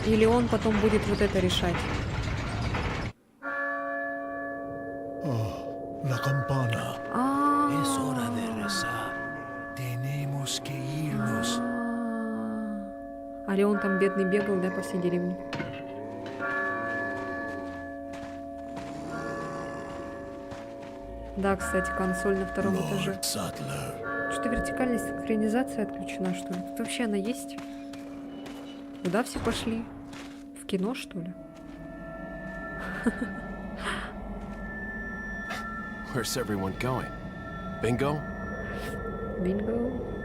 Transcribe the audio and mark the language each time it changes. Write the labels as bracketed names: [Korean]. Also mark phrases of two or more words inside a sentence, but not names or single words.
[Russian] Или он потом будет вот это решать. [Spanish] La campana. Es hora de rezar. Tenemos que irnos. [Russian] А Леон там бедный бегал, да, по всей деревне. Да, кстати, консоль на втором этаже. Что-то вертикальная синхронизация отключена, что ли? Тут вообще она есть? Куда все пошли? В кино, что ли? [English] Where's everyone going? Bingo? Bingo.